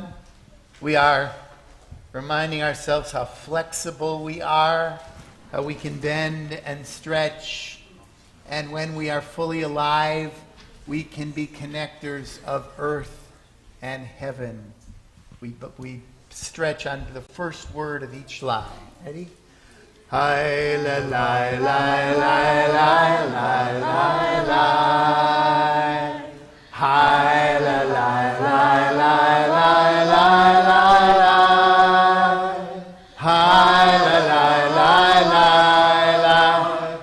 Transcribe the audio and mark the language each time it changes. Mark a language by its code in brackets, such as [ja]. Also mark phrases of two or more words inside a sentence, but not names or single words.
[en] We are reminding ourselves how flexible we are, how we can bend and stretch, and when we are fully alive, we can be connectors of earth and heaven. We stretch on the first word of each line. Ready? Hi la la la la la la la la. Hi la la la la la la la la. Hi la la la la la.